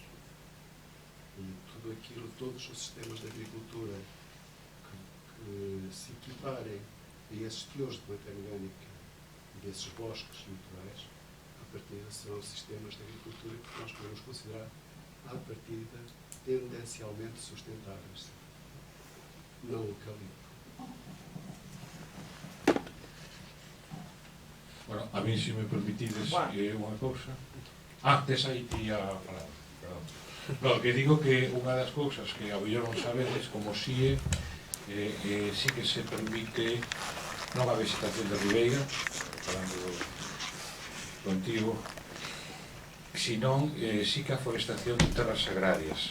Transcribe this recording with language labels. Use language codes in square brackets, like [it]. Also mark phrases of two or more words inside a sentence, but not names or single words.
[pt] E tudo aquilo, todos os sistemas de agricultura que se equiparem a esses teores de matéria orgânica desses bosques naturais, a partir serão sistemas de agricultura que nós podemos considerar, à partida, tendencialmente sustentáveis. Não eucalipto. [gl] Bueno, a mí, se me permitides unha cousa. Tes aí ti a falar, perdón. No, que digo que unha das cousas que a mellor non sabedes, como si sí que se permite non a vegetación de ribeira, falando contigo, senón sí que a forestación de terras agrarias.